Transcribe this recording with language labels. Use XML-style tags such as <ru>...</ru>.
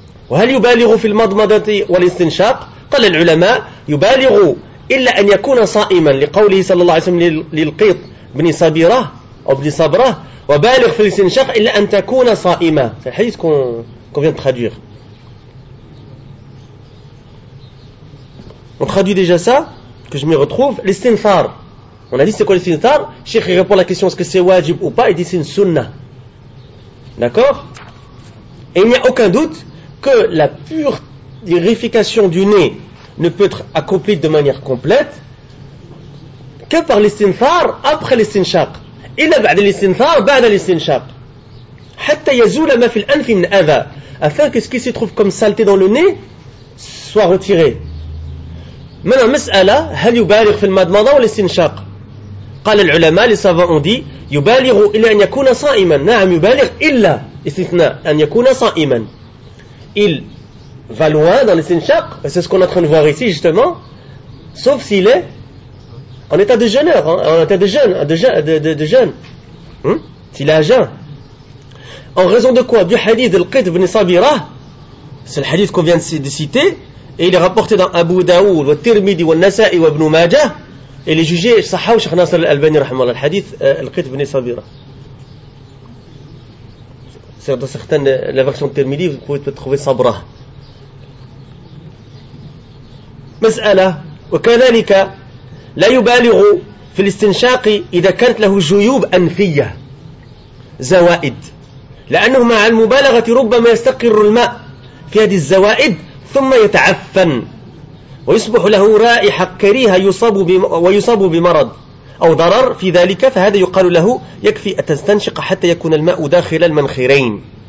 <ar>وهل يبالغ في المضمضة والاستنشاق؟ قال العلماء يبالغ إلا أن يكون صائما لقوله صلى الله عليه وسلم للقيط بن صبيرة أو بن صبرة وبالغ في الاستنشاق إلا أن تكون صائمة.</ar> <fr>C'est le hadith qu'on vient de traduire. On traduit déjà ça, que je m'y retrouve. L'istinfar. On a dit c'est quoi l'istinfar? Cheikh répond à la question est-ce que c'est wajib ou pas? Il dit c'est une sunnah. D'accord? Et il n'y a aucun doute que la pure purification du nez ne peut être accomplie de manière complète que par l'istinfar après l'istinchaq.</fr> <ar>إلا بعد الاستنثار بعد الاستنشاق حتى يزول ما في الأنف من أذى,</ar> <fr>afin que ce qui se trouve comme saleté dans le nez soit retiré.</fr> <ar>Maintenant, مسألة, هل يبالغ في المضمضة ولا الاستنشاق؟ قال العلماء,</ar> <fr>les savants ont dit,</fr> <ar>يبالغ إلا أن يكون صائما. نعم, يبالغ إلا, استثناء, أن يكون صائما.</ar> <fr>Il va loin dans l'estinchaq, et c'est ce qu'on est en train de voir ici justement, sauf s'il est en état de jeûneur, hein, en état de jeûne, de jeûne. Hmm? S'il est à jeûne. En raison de quoi? Du hadith de l'Qit ibn Sabira, c'est le hadith qu'on vient de citer, et il est rapporté dans Abu Daoud, wa Tirmidhi, wa Nasa'i, wa Ibn Majah, et il est jugé, sahaw, Cheikh Nasser al-Albani, rahmallah, le hadith l'Qit ibn Sabira. C'est dans certaines, la version de Tirmidhi, vous pouvez peut-être trouver Sabra.</fr> <ar>مسألة وكذلك لا يبالغ في الاستنشاق إذا كانت له جيوب أنفية زوائد, لأنه مع المبالغة ربما يستقر الماء في هذه الزوائد ثم يتعفن ويصبح له رائحة كريهة ويصاب بمرض أو ضرر في ذلك, فهذا يقال له يكفي أن تستنشق حتى يكون الماء داخل المنخرين.</ar>